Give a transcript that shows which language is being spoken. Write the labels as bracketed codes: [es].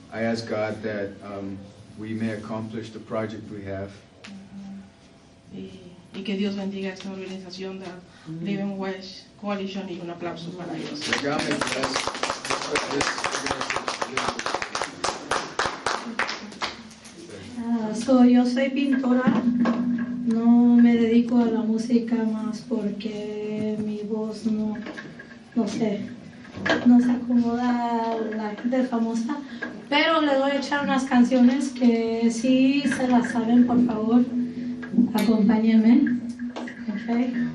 [en] I ask God that we may accomplish the project we have, [es] Y que Dios bendiga esta organización de Living West Coalition, y un aplauso para ellos. [en] that God may bless this organization. [es] Yo soy pintora, no me dedico a la música más porque mi voz no sé, no se acomoda a la gente famosa, pero le voy a echar unas canciones que si se las saben, por favor, acompáñenme. Okay.